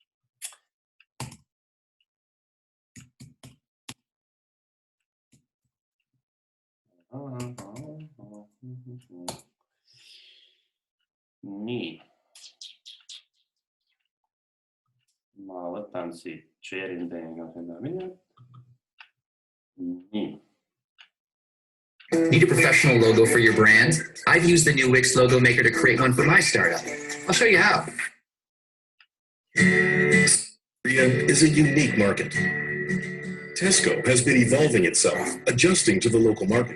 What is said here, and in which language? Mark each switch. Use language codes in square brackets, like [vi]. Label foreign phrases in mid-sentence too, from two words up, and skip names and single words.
[et] Nii. Ma võtan siit share'in teiega seda videot. Nii. [en] Need a professional logo for your brand? I've used the new Wix logo maker to create one for my startup. I'll show you how. Korea is a unique market. Tesco has been evolving itself, adjusting to the local market.